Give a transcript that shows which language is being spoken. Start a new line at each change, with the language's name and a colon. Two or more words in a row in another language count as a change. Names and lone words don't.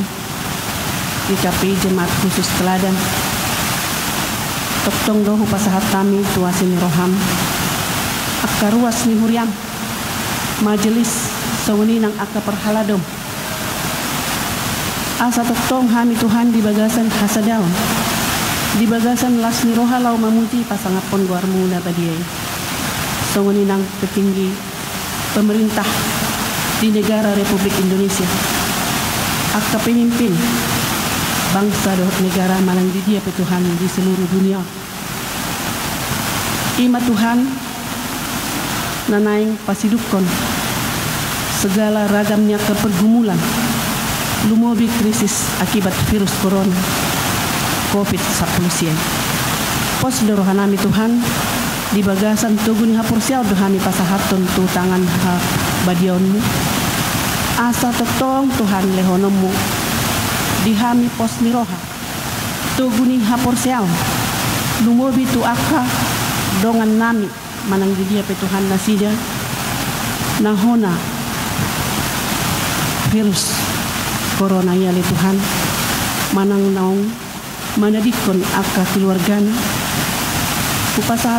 Batak Toba: Di KPI Jemaat Khusus Teladan, toktong dohu pasahat kami tuasin roham, akka ruas ni Huriam, majelis sawani nang akka perhaladom, asa toktong hami Tuhan di bagasan hasadaon, di bagasan las ni roha lau mamuti pasangapon guarmu na badiay, sawani nang
Indonesian: petinggi pemerintah di negara Republik Indonesia,
Batak Toba: akka pemimpin bangsa dohot negara malang di dia Tuhan
Indonesian: di seluruh dunia.
Batak Toba: Ima Tuhan nanaing pasidukon
Indonesian: segala ragamnya kepergumulan
Batak Toba: lumobi
Indonesian: krisis akibat virus corona COVID-19.
Batak Toba: Pos dorohanami Tuhan di bagasan tuguni hapursiaw dohami pasahaton tu tangan ha badionmu asa totong Tuhan lehonomu dihami pos niroha tuguni haporseaw lumobi tu akka dongan nami manang di dia Tuhan nasida nahona virus corona yali Tuhan manang naong manadikon akka keluargana upasahat